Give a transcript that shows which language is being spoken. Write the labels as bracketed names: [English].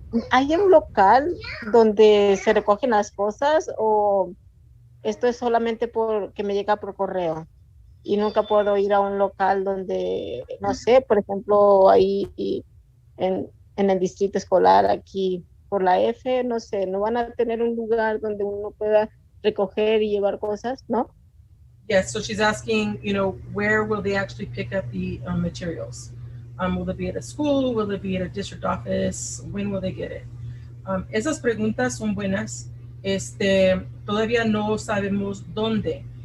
[Spanish] ¿Hay un local donde se recogen las cosas o esto es solamente porque me llega por correo? Y nunca puedo ir a un local donde, no sé, por ejemplo, ahí en el distrito escolar, aquí por la F, no sé, no van a tener un lugar donde uno pueda recoger y llevar cosas, ¿no? [English] Yes, so she's asking, where will they actually pick up the materials? Will it be at a school? Will it be at a district office? When will they get it? [Spanish] Esas preguntas son buenas. Todavía no sabemos dónde.